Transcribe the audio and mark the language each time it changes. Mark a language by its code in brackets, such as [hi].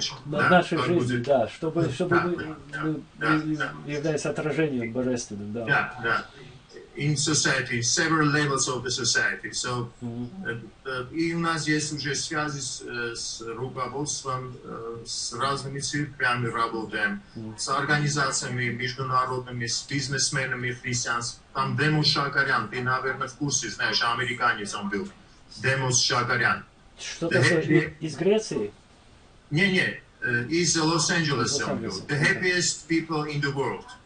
[ru] нашей жизни, да, чтобы мы являлись отражением божественным, да. Да. [en] In society, several levels of the society. [ru] So, и у нас есть уже связи с руководством, с разными церквями работаем, с организациями международными, с бизнесменами христианскими. Там Демос Шакарян, ты, наверное, в курсе, знаешь, американец он был. Демос Шакарян. Что-то из Греции? Не, из Лос-Анджелеса он был. [en] The happiest people in the world.